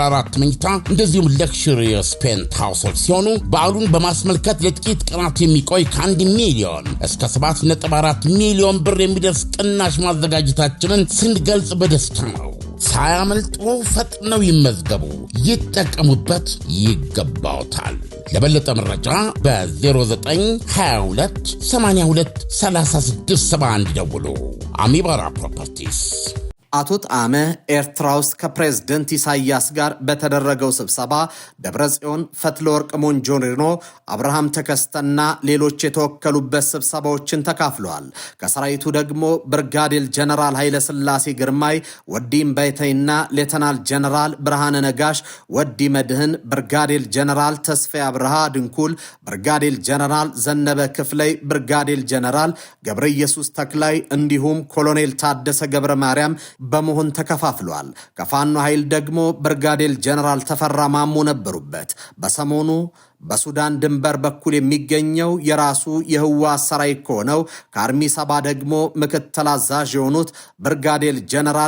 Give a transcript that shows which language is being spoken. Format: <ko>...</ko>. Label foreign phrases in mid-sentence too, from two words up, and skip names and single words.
<am>4 መኝታ እንደዚሁም ለክሽሪየስ ፔንት ሃውሶች ሲሆኑ በዓሉን በማስመልከት ለጥቂት ቀናት የሚቆይ ከ1 ሚሊዮን እስከ 7.4 ሚሊዮን ብር የሚደርስ ቅናሽ ማዘጋጀታችንን ስንገልጽ በደስታ ነው። ሳያመልጡ ፈጥነው ይመዝገቡ፣ ይጠቀሙበት፣ ይገባውታል። ለበለጠ መረጃ በ0922 82 3671 ደውሉ። አሚባራ ፕሮፐርቲስ አቶ ጣመ ኤርትራ ውስጥ ከፕሬዝደንት ኢሳያስ ጋር በተደረገው ስብሰባ ደብረጽዮን፣ ፈትለወርቅ ሞንጆሪኖ፣ አብርሃም ተከስተና ሌሎች የተወከሉበት ስብሰባዎችን ተካፍለዋል። ከሰራዊቱ ደግሞ ብርጋዴር ጀነራል ኃይለስላሴ ግርማይ፣ ወዲ እምባይተይና ሌተናል ጀነራል ብርሃነ ነጋሽ፣ ወዲ መድህን፣ ብርጋዴር ጀነራል ተስፋዬ አብርሃ ድንኩል፣ ብርጋዴር ጀነራል ዘነበ ክፍለይ፣ ብርጋዴር ጀነራል ገብረ ኢየሱስ ተክላይ እንዲሁም ኮሎኔል ታደሰ ገብረ ማርያም በመሆን ተከፋፍሏል። ከፋኖ ኃይል ደግሞ ብርጋዴር ጀነራል ተፈራ ማሞ ነበሩበት። በሰሞኑ በሱዳን ድንበር በኩል የሚገኘው የራሱ የህወሓት ሰራዊት ከሆነው ከአርሚ ሰባ ደግሞ ምክትል አዛዥ የሆኑት ብርጋዴር ጀነራል</am>